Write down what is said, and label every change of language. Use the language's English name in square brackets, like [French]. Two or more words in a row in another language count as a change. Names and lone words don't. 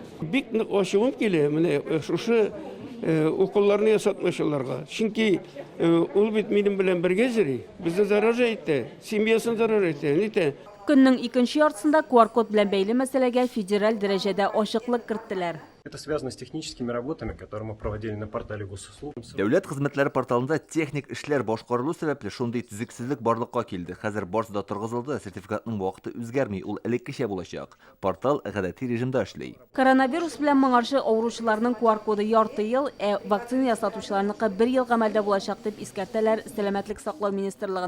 [Tatar] Бик нык ачуым килә, менә шушы укулларны ясатмашларга. Чөнки ул бит минем белән бергә йөри. Безне зарар итә, семьясын зарар итә. Нитә? Көннең икенче яртысында QR-код белән бәйле мәсьәләгә федераль дәрәҗәдә ачыклык керттеләр. [Russian] Это связано с техническими работами, которые мы проводили на портале госуслуг. [Tatar] Дәүләт хезмәтләре порталында техник эшләр башкарылу сәбәпле шундый төзексезлек барлыкка килде. Хәзер барысы да торгызылды, сертификатның вакыты үзгәрми, ул элеккечә булачак. Портал гадәти режимда эшли. Коронавирус белән моңарчы авыручыларның QR-коды ярты ел, вакцина ясатучыларныкы 1 ел гамәлдә булачак дип искәртәләр Сәламәтлек саклау министрлыгында.